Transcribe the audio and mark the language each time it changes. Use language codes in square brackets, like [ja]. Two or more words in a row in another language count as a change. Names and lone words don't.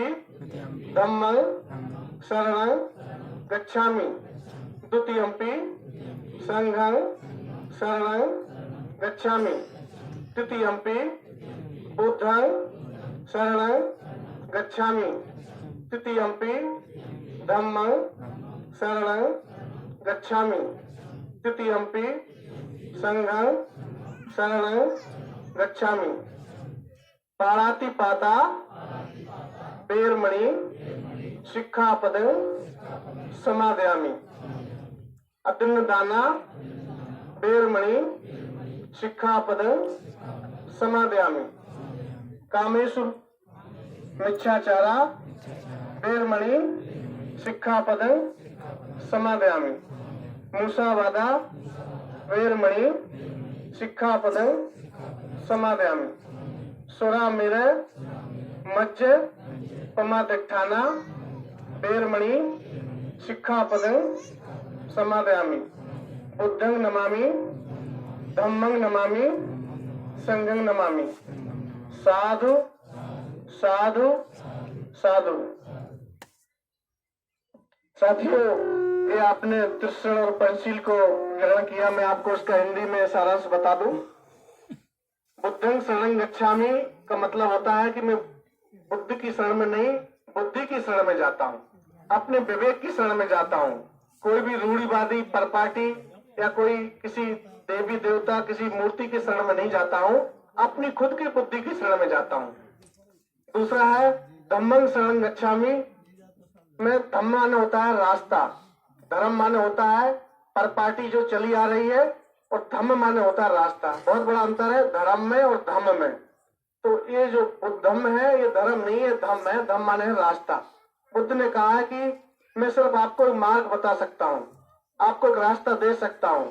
[pi] धम्मं शरणं गच्छामि द्वितीयंपि संघं शरणं गच्छामि तृतीयंपि बुद्धं शरणं गच्छामि तृतीयंपि धम्मं शरणं गच्छामि तृतीयंपि संघं शरणं गच्छामि। पाणातिपाता वेरमणि शिक्षापदं समादयामि। अदन्नदाना वेरमणि शिक्षापदं समादयामि। कामेषु मिच्छाचारा वेरमणि शिक्षापदं समादयामि। मुसावादा वेरमणि शिक्षापदं समादयामि। सुरामेर मज्ज पमादठाना वेरमणि शिक्षापदं समादयामि। बुद्धं नमामि धम्मं नमामि संघं नमामि। साधु साधु साधु। [hi] साथियों, ये आपने त्रिशरण और पंचशील को ग्रहण किया। मैं आपको उसका हिंदी में सारांश बता दूं। [pi] बुद्धं शरणं गच्छामि [hi] का मतलब होता है कि मैं बुद्ध की शरण में नहीं, बुद्धि की शरण में जाता हूँ, अपने विवेक की शरण में जाता हूँ। कोई भी रूढ़िवादी परपाटी या कोई किसी देवी देवता किसी मूर्ति की शरण में नहीं जाता हूँ, अपनी खुद की बुद्धि की शरण में जाता हूँ। दूसरा है [pi] धम्मं शरणं गच्छामि। [hi] में धम्म माने होता है रास्ता, धर्म माने होता है परपाटी जो चली आ रही है, और धम्म माने होता है रास्ता। बहुत बड़ा अंतर है धर्म में और धम्म में। तो ये जो धम्म है ये धर्म नहीं है, धम्म है। धम्म माने है रास्ता। बुद्ध ने कहा है कि मैं सिर्फ आपको एक मार्ग बता सकता हूँ, आपको एक रास्ता दे सकता हूँ।